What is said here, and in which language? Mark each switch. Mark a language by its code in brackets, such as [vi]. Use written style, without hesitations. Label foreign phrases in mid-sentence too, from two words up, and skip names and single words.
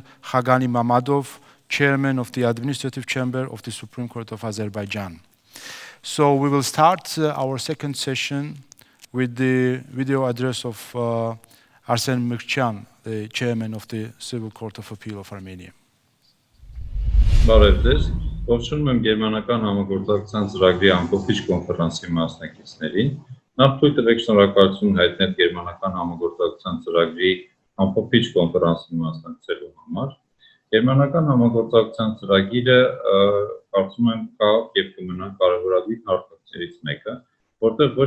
[en] Khagani Mammadov, Chairman of the Administrative Chamber of the Supreme Court of Azerbaijan. So we will start our second session with the video address of Arsen Mkrtchyan, the Chairman of the Civil Court of Appeal of Armenia. [hy] Բարև ձեզ, ողջունում եմ Գերմանական համագործակցության ծրագրի ամփոփիչ կոնֆերանսի մասնակիցներին։ Նախ թույլ տվեք շնորհակալություն հայտնել Գերմանական համագործակցության ծրագրի ամփոփիչ կոնֆերանսին մասնակցելու համար։ Գերմանական համագործակցության ծրագիրը կարծում եմ կա եւ կմնա կարևորագույն հարթակներից մեկը, որտեղ ոչ